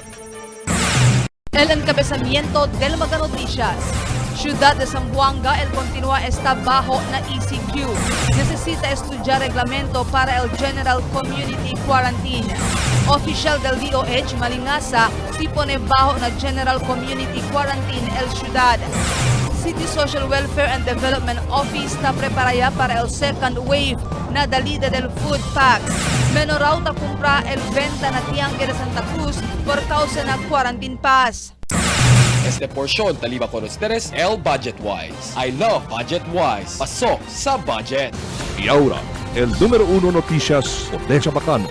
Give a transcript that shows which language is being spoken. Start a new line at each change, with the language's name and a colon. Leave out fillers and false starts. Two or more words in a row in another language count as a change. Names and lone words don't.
Chavacano: El encabezamiento del Maga Noticias. Ciudad de Zamboanga, el continúa está bajo na ECQ. Necesita estudiar reglamento para el General Community Quarantine. Oficial del DOH Malingasa si pone bajo na General Community Quarantine el ciudad. City Social Welfare and Development Office está preparada para el
English: second wave
Chavacano: na dalida del
English: food packs.
Chavacano: Menoraw ta kumpra el venta na tiangge de Santa Cruz por causa na
English: quarantine pass.
Chavacano: Este porción taliba con ustedes el Budget Wise.
English: I love Budget Wise.
Filipino: Pasok sa budget.
Chavacano: Y ahora, el número 1 noticias de Chabacano.